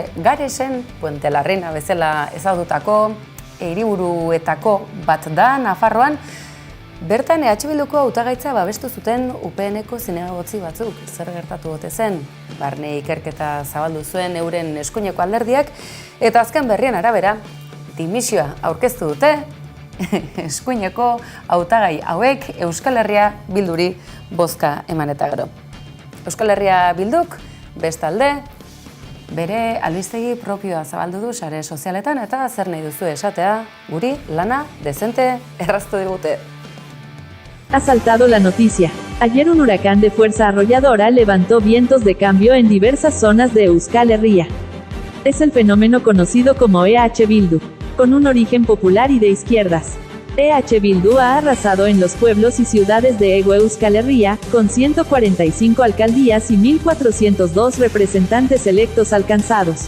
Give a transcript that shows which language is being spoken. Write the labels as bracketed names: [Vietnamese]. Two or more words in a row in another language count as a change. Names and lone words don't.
[Basque] Garesen, Puente la Reina bezala ezagututako, hiriburuetako bat da, Nafarroan, bertan EH Bilduko hautagaitza babestu zuten UPN-eko zinegotzi batzuk, zer gertatu ote zen, barne ikerketa zabaldu zuen euren eskuineko alderdiak, eta azken berrien arabera, dimisioa aurkeztu dute, eskuineko hautagai hauek Euskal Herria Bilduri bozka eman eta gero. Euskal Herria Bilduk, bestalde, bere albistegi propioa zabaldu du sare sozialetan eta zer nahi duzu esatea, guri lana dezente erraztu digute. [Spanish] Ha saltado la noticia. Ayer un huracán de fuerza arrolladora levantó vientos de cambio en diversas zonas de Euskal Herria. Es el fenómeno conocido como EH Bildu, con un origen popular y de izquierdas. EH Bildu ha arrasado en los pueblos y ciudades de Hego Euskal Herria, con 145 alcaldías y 1.402 representantes electos alcanzados.